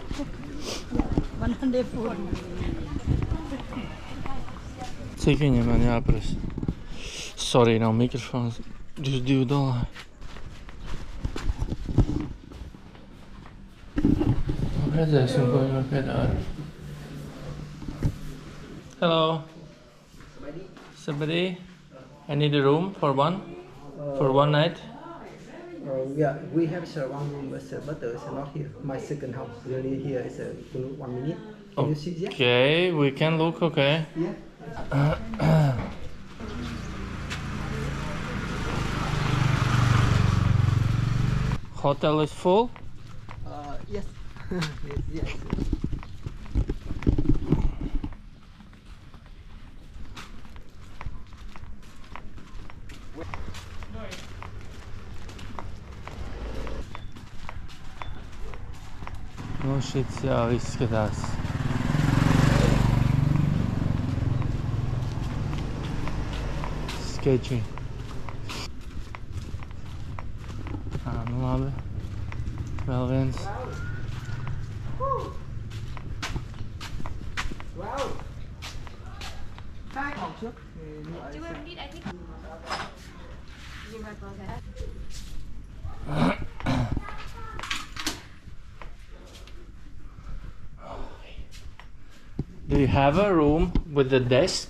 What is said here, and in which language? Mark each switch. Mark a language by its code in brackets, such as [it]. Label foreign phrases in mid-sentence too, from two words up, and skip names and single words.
[lv] 140. Cik viņam man jāprasa? Sorry, nav mikrofons. $2. Redzēsim, ko viņam piedāvā. [en] Hello. Somebody? I need a room for one night. Yeah, we have one room, but it's not here. My second house, really here is 1 minute. Can you see that? Okay, we can look, okay. Yeah. Hotel is full? Yes. Yes. [lv] Nu, šits jau izskatās. Sketchy. Nu labi. Vēl viens. [en] Wow. Do you have a room with a desk?